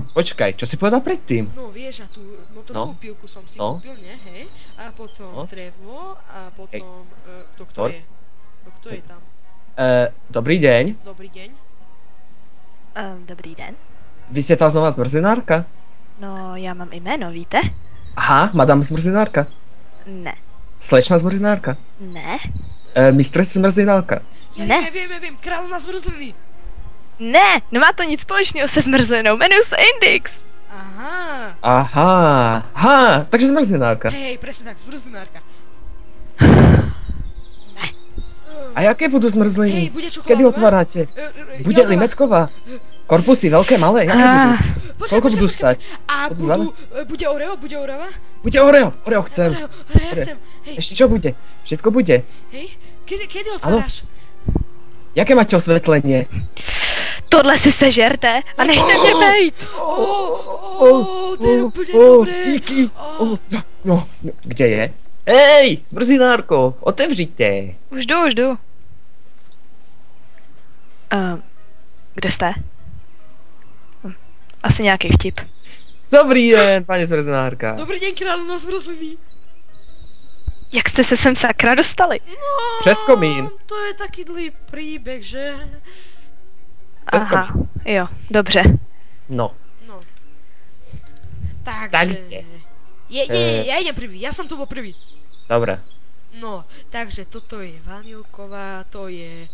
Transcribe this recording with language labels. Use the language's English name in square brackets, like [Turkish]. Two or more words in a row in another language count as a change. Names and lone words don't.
[Slovak] Počkaj, čo si povedal predtým? No vieš, a tú motorovú pílku som si kúpil, nie, hej? A potom drevo, a potom, kto je tam? Dobrý deň. Dobrý deň. [Czech] Dobrý den. [Slovak] Vy ste tá znova zmrzinárka? [Czech] No, já mám jméno, víte? [Slovak] Aha, madame zmrzinárka. [Czech] Ne. [Slovak] Slečna zmrzinárka. [Czech] Ne. [Slovak] Mistress zmrzinárka. [Czech] Ne. Vím, královna zmrzliny. Ne, nemá to nic společného se zmrzlinou, jmenuji se Indix. Aha, takže zmrzinárka. [Slovak] Hej, presne tak, zmrzinárka. A jaké budú zmrzliny? Hej, bude čokoládová? Kedy otvárate? Bude limetková? Korpusy, veľké, malé, jaké budú? Koľko budú stať? A bude Oreo? Bude Oreo? Bude Oreo, Oreo chcem. Oreo chcem, hej. Ešte čo bude? Všetko bude. Hej, kedy otváraš? Jaké máte osvetlenie? [Czech] Tohle si sežerte a nechte mě bejt. To je úplně dobré. Díky. No, kde je? Hej, zmrzinárko, otevřite. Už jdu. Kde jste? Asi nějaký vtip. Dobrý den, paní zmrzinárka. Dobrý den, královna zmrzliny. Jak jste se sem sakra dostali? No, přes komín. [Slovak] To je taký dlý príbeh, že? [Czech] Aha, jo, dobře. No. Takže. [Slovak] Ja idem prvý, ja som tu bol prvý. Dobre. No, takže toto je vanilková, to je...